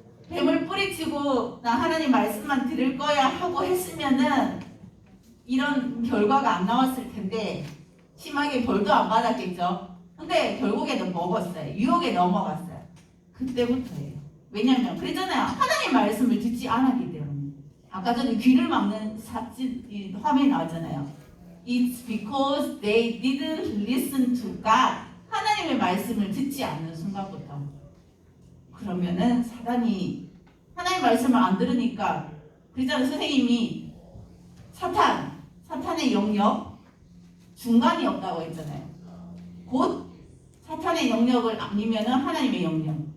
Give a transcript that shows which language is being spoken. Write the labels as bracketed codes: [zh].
[ko] 뱀을 뿌리치고 나 하나님 말씀만 들을 거야 하고 했으면은 이런 결과가 안 나왔을 텐데, 심하게 벌도 안 받았겠죠. 근데 결국에는 먹었어요. 유혹에 넘어갔어요. 그때부터예요. 왜냐면 그랬잖아요. 하나님 말씀을 듣지 않았기 때문에. 아까 전에 귀를 막는 이 화면이 나왔잖아요. [en] It's because they didn't listen to God. [ko] 하나님의 말씀을 듣지 않는 순간부터. 그러면은 사단이 하나님 말씀을 안 들으니까, 그랬잖아요. 선생님이 사탄의 영역 중간이 없다고 했잖아요. 곧 사탄의 영역을 아니면은 하나님의 영역.